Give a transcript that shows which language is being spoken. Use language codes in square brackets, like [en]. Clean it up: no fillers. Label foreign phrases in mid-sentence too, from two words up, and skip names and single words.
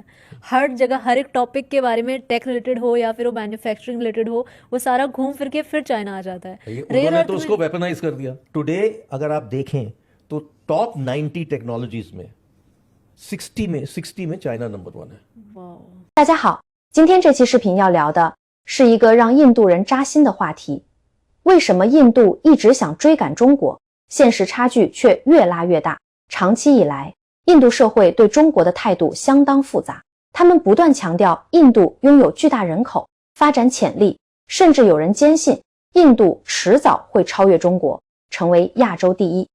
[hi] हर जगह हर एक टॉपिक के बारे में, [en] tech related [hi] हो या फिर वो [en] manufacturing related [hi] हो, वो सारा घूम फिर के फिर चाइना आ जाता है। उन्होंने तो उसको वेपनाइज कर दिया। टुडे अगर आप देखें तो टॉप 90 टेक्नोलॉजीज में 60 में चाइना नंबर 1 है। [zh] 大家好，今天这期视频要聊的是一个让印度人扎心的话题：为什么印度一直想追赶中国，现实差距却越拉越大？长期以来，印度社会对中国的态度相当复杂，他们不断强调印度拥有巨大人口、发展潜力，甚至有人坚信印度迟早会超越中国，成为亚洲第一。